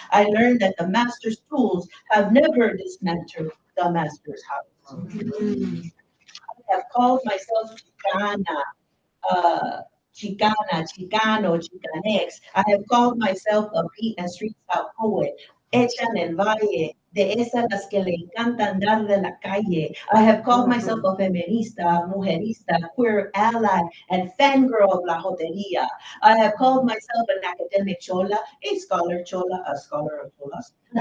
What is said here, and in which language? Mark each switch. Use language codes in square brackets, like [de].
[en] I learned that the master's tools have never dismantled the master's house. I have called myself Chicana, Chicana, Chicano, Chicanex. I have called myself a beat and street style poet. [es] Hecha en el valle, de esas las que le encanta andar de la calle. [en] I have called myself a feminista, mujerista, queer ally, and fangirl of la joteria. I have called myself an academic chola, a scholar of cholas.